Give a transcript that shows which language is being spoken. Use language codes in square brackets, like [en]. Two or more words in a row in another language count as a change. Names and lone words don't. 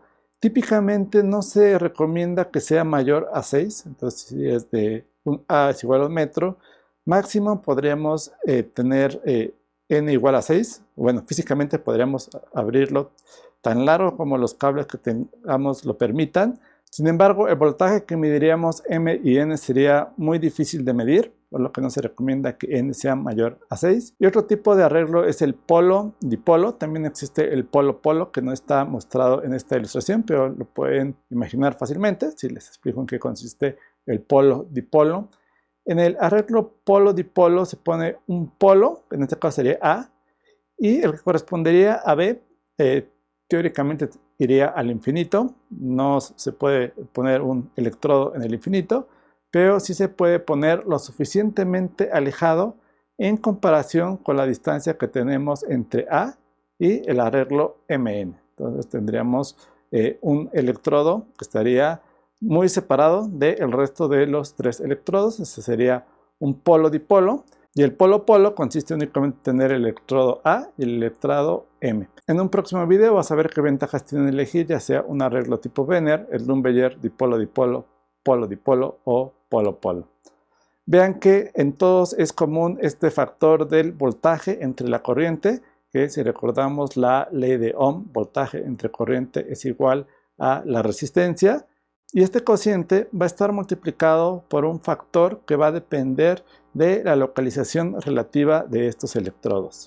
[es] Típicamente no se recomienda que sea mayor a 6, entonces si es de A es igual a 1 metro, máximo podríamos tener N igual a 6, bueno, físicamente podríamos abrirlo tan largo como los cables que tengamos lo permitan. Sin embargo, el voltaje que mediríamos M y N sería muy difícil de medir, por lo que no se recomienda que N sea mayor a 6. Y otro tipo de arreglo es el polo-dipolo. También existe el polo-polo, que no está mostrado en esta ilustración, pero lo pueden imaginar fácilmente si les explico en qué consiste el polo-dipolo. En el arreglo polo-dipolo se pone un polo, que en este caso sería A, y el que correspondería a B, teóricamente iría al infinito. No se puede poner un electrodo en el infinito, pero sí se puede poner lo suficientemente alejado en comparación con la distancia que tenemos entre A y el arreglo MN. Entonces tendríamos un electrodo que estaría muy separado del resto de los 3 electrodos. Ese sería un polo-dipolo. Y el polo-polo consiste únicamente en tener el electrodo A y el electrodo M. En un próximo video vas a ver qué ventajas tienen elegir, ya sea un arreglo tipo Vener, el Lumbeyer, dipolo-dipolo, polo-dipolo o polo-polo. Vean que en todos es común este factor del voltaje entre la corriente, que si recordamos la ley de Ohm, voltaje entre corriente es igual a la resistencia. Y este cociente va a estar multiplicado por un factor que va a depender de la localización relativa de estos electrodos.